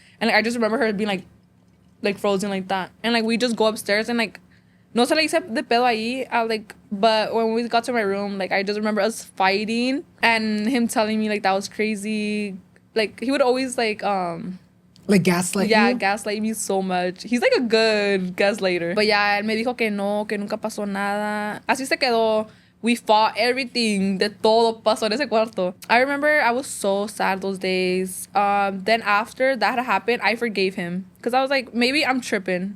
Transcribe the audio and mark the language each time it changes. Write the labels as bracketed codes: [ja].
[en] And, like, I just remember her being, like frozen like that. And, like, we just go upstairs and, like, [es] No se le hice de pedo ahí. [en] I like, but when we got to my room, like, I just remember us fighting and him telling me, like, that was crazy. Like, he would always, like gaslight yeah, you? gaslight me so much. He's like a good gaslighter. But yeah, [es] él me dijo que no, que nunca pasó nada. Así se quedó. [en] We fought everything. [es] De todo pasó en ese cuarto. [en] I remember I was so sad those days. Then after that happened, I forgave him. Because I was like, maybe I'm tripping.